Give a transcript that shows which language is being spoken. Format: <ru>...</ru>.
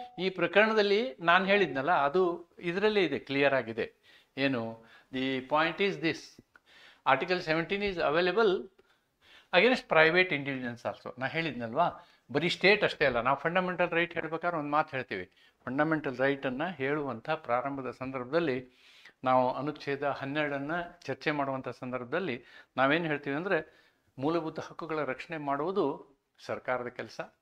<kn>ಈ ಪ್ರಕರಣದಲ್ಲಿ ನಾನು ಹೇಳಿದ್ನಲ್ಲ, ಅದು ಇದರಲ್ಲೇ ಇದೆ, ಕ್ಲಿಯರ್ ಆಗಿದೆ. ಏನು,</kn> <en>The point is this: Article 17 is available against private individuals also.</en> <kn>ನಾ ಹೇಳಿದ್ನಲ್ವಾ, ಬರೀ ಸ್ಟೇಟ್ ಅಷ್ಟೇ ಅಲ್ಲ. ನಾವು ಫಂಡಮೆಂಟಲ್ ರೈಟ್ ಹೇಳ್ಬೇಕಾದ್ರೆ ಒಂದು ಮಾತು ಹೇಳ್ತೀವಿ. ಫಂಡಮೆಂಟಲ್ ರೈಟನ್ನು ಹೇಳುವಂಥ ಪ್ರಾರಂಭದ ಸಂದರ್ಭದಲ್ಲಿ ನಾವು ಅನುಚ್ಛೇದ 12ಅನ್ನು ಚರ್ಚೆ ಮಾಡುವಂಥ ಸಂದರ್ಭದಲ್ಲಿ ನಾವೇನು ಹೇಳ್ತೀವಿ ಅಂದರೆ, ಮೂಲಭೂತ ಹಕ್ಕುಗಳ ರಕ್ಷಣೆ ಮಾಡುವುದು ಸರ್ಕಾರದ ಕೆಲಸ.</kn>